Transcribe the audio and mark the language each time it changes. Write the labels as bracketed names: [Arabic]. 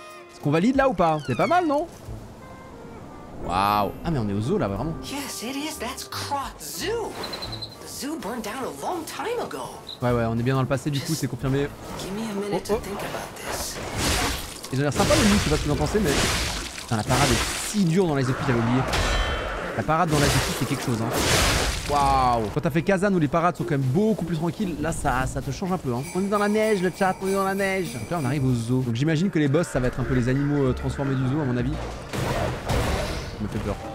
[French] Est-ce qu'on valide là ou pas? C'est pas mal, non? Waouh. Ah mais on est au zoo là, vraiment. [English] Yes, it is. That's Krot Zoo. The zoo burned down a long time ago. [French] Ouais, on est bien dans le passé, du coup, c'est confirmé. [English] Give me a minute to think about this. [French] Ils ont l'air sympa le loup, je sais pas ce que vous en pensez, mais... Putain, la parade est si dure dans les Of P, j'avais oublié. La parade dans les Of P, c'est quelque chose, hein. Waouh. Quand t'as fait Kazan où les parades sont quand même beaucoup plus tranquilles, là ça te change un peu, hein. On est dans la neige, le chat, on est dans la neige. Donc là on arrive au zoo. Donc j'imagine que les boss ça va être un peu les animaux transformés du zoo à mon avis. Ça me fait peur.